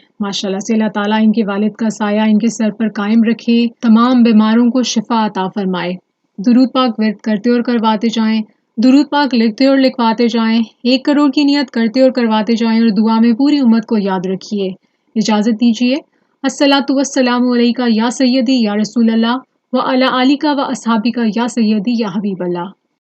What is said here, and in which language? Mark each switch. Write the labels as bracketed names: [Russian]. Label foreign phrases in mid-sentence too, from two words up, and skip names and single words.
[Urdu] ماشاءاللہ سے اللہ تعالیٰ ان کے والد کا سایہ ان کے سر پر قائم رکھے، تمام بیماروں کو شفا عطا فرمائے. درود پاک ورد کرتے اور کرواتے جائیں، درود پاک لکھتے اور لکھواتے جائیں، 1 کروڑ کی نیت کرتے اور کرواتے جائیں اور دعا میں پوری امت کو یاد رکھیے. اجازت دیجیے. [Arabic] الصلاة والسلام عليك يا سيدي يا رسول الله وعلى آلك وأصحابك يا سيدي يا حبيب الله.